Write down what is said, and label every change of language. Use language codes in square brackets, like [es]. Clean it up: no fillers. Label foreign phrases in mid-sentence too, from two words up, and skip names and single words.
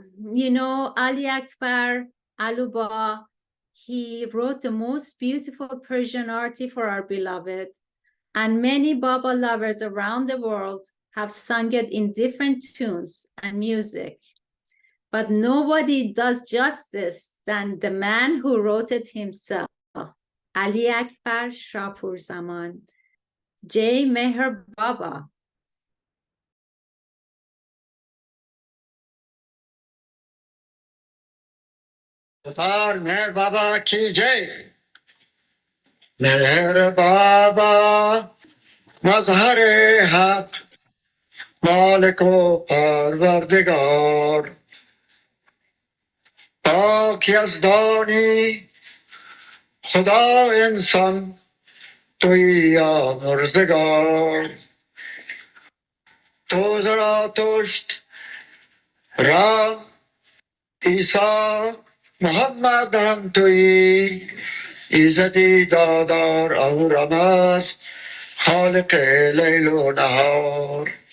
[en] You know, Ali Akbar, Aloba, he wrote the most beautiful Persian Arti for our beloved. And many Baba lovers around the world have sung it in different tunes and music. But nobody does justice than the man who wrote it himself, Ali Akbar Shapour-zaman. [hi] जय मेहर बाबा. मेहर बाबा की जय. [fa] مهر بابا مظهر حق مالک و پروردگار پاک یزدانی خدا انسان تویی آمرزگار تو زراتشت رام عیسی محمد هم تویی ایزدی دادار او رمز خالق لیل و نهار